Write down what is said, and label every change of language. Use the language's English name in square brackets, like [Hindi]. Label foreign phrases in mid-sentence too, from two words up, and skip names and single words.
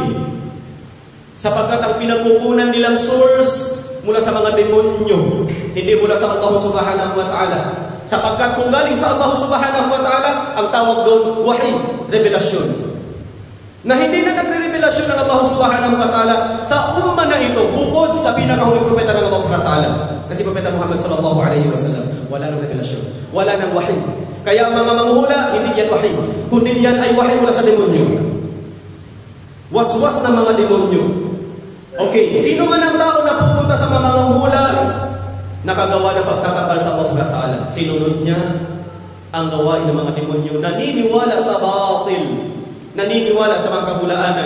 [Filipino] Sapagkat ang pinagkukunan nilang source mula sa mga demonyo, hindi mula sa [Arabic] الله سبحانه وتعالى. [Filipino] Sapagkat kung galing sa [Arabic] الله سبحانه وتعالى, [Filipino] ang tawag doon, wahi, revelasyon. Na hindi na nagre-revelasyon ng [Arabic] الله سبحانه وتعالى [Filipino] sa umma na ito, bukod sa pinakahuling propeta ng [Arabic] الله سبحانه وتعالى, [Filipino] na si Propeta Muhammad [Arabic] صلى الله عليه وسلم. [Filipino] Wala nang revelasyon, wala nang wahi. Kaya ang mga manghuhula, hindi yan wahi, kundi yan ay wahi mula sa demonyo. Waswas ng mga demonyo. Okay, sino man ang tao na pupunta sa mga manghuhula, nakagawa ng pagtatakal sa [Arabic] الله سبحانه وتعالى, [Filipino] sinunod niya ang gawain ng mga demonyo, naniniwala sa batil, naniniwala sa mga kabulaanan.